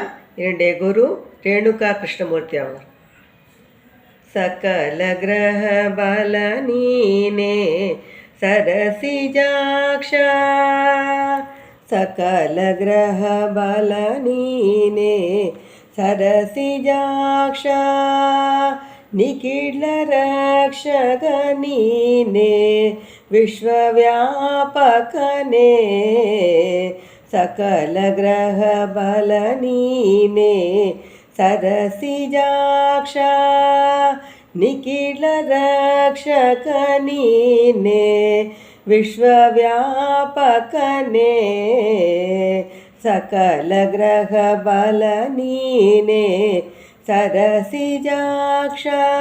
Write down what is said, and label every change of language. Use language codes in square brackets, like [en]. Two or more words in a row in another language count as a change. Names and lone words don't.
[ta] என்னுடைய குரு ரேணுகா கிருஷ்ணமூர்த்தி அவர். [kn] ಸಕಲ ಗ್ರಹ ಬಲ ನೀನೆ ಸರಸಿಜಾಕ್ಷಾ, ಸಕಲ ಗ್ರಹ ಬಲ ನೀನೆ ಸರಸಿಜಾಕ್ಷಾ, ನಿಖಿಲ ರಕ್ಷಕ ನೀನೆ ವಿಶ್ವವ್ಯಾಪಕನೇ, ಸಕಲ ಗ್ರಹ ಬಲ ನೀನೆ ಸರಸಿಜಾಕ್ಷಾ, ನಿಖಿಲ ರಕ್ಷಕ ನೀನೆ ವಿಶ್ವವ್ಯಾಪಕನೇ, ಸಕಲ ಗ್ರಹ ಬಲ ನೀನೆ ಸರಸಿಜಾಕ್ಷಾ.